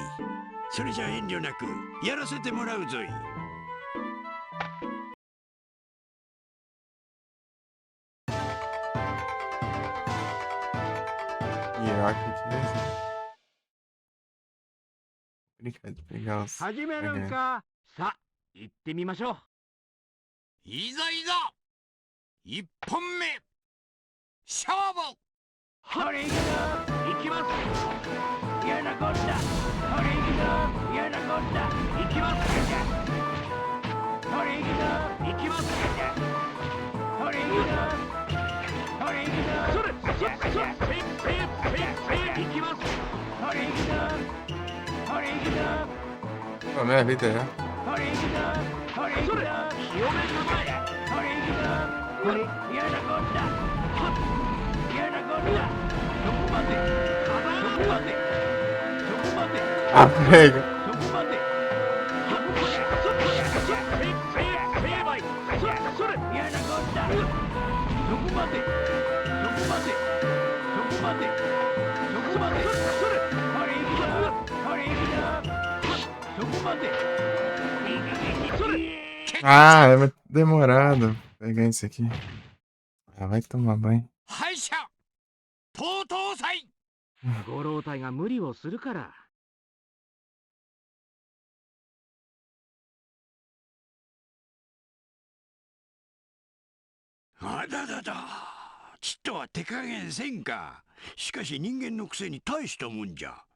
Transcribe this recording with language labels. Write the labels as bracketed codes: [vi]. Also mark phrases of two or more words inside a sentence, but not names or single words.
[ja] それじゃ遠慮なくやらせてもらうぞい。 [pt] Hierarchy mesmo. Brincar de pegar os. [ja] 始めるんか。さあ行ってみましょう。いざいざ一本目勝負。それいくぞ、行きます。嫌なこった。それいくぞ、嫌なこった。行きます。それいくぞ、行きます。それいくぞ、それいくぞ、それ、行きます。それいくぞ、それいくぞ。 [pt] Oh, minha vida já. [ja] それいくぞ、それいくぞ、清める前。それいくぞ、これ嫌なこった。嫌なこった。そこまで、そこまで、そこまで。 [pt] Ah, pega. [ja] そこまで。そこまで。そこまで。成敗。それ。嫌なこった。そこまで。そこまで。そこまで。そこまで。それ。これいくぞ。これいくぞ。そこまで。それ。 [pt] Ah, é muito demorado pegar isso aqui. Ah, vai tomar banho. [ja] 敗者とうとう祭。ご老体が無理をするから。あだだだ。ちっとは手加減せんか。しかし人間のくせに大したもんじゃ。